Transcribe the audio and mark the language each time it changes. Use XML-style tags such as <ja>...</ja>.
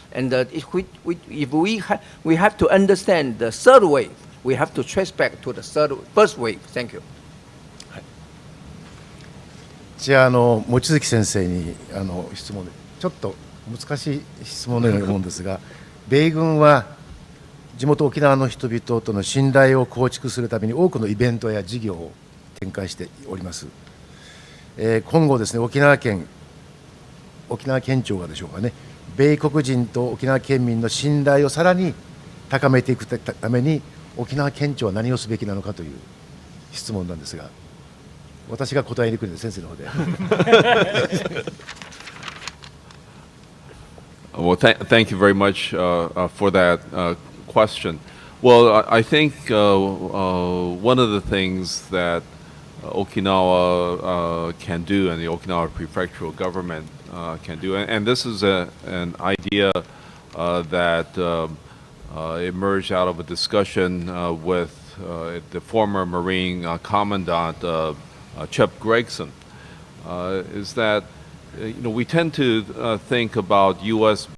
<en>And if we have to understand the third wave, we have to trace back to the first wave. Thank you.</en> <ja>じゃあ望月先生に質問で、ちょっと難しい質問のように思うんですが、米軍は地元沖縄の人々との信頼を構築するために多くのイベントや事業を展開しております。今後ですね、沖縄県庁がでしょうかね、米国人と沖縄県民の信頼をさらに高めていくために沖縄県庁は何をすべきなのかという質問なんですが、私が答えにくいので先生の方で。</ja> <en>Well, thank you very much for that question. Well, I think one of the things that Okinawa can do and the Okinawa prefectural government can do, and this is an idea that emerged out of a discussion with the former Marine Commandant Chep Gregson, is that we tend to think about U.S.</en>